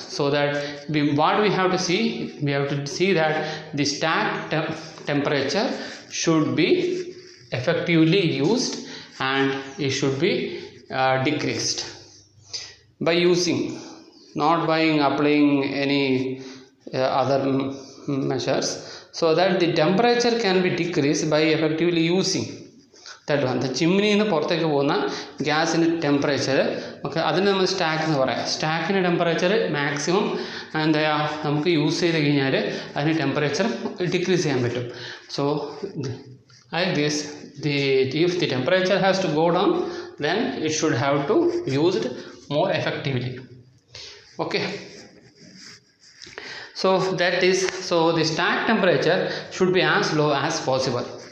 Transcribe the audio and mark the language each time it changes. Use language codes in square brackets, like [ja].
[en] So that what we have to see, we have to see that the stack temperature should be effectively used and it should be decreased by using, not by applying any other measures, so that the temperature can be decreased by effectively using. That one, the chimney in the [ml] പുറത്തേക്ക് പോകുന്ന ഗ്യാസിൻ്റെ temperature നമുക്ക് അതിന് നമ്മൾ stack എന്ന് പറയാം. സ്റ്റാക്കിൻ്റെ temperature maximum എന്താ നമുക്ക് യൂസ് ചെയ്ത് കഴിഞ്ഞാൽ അതിന് ടെമ്പറേച്ചർ ഡിക്രീസ് ചെയ്യാൻ പറ്റും. [en] So like this, if the temperature has to go down, then it should have to used more effectively. Okay. So that is, so the stack temperature should be as low as possible.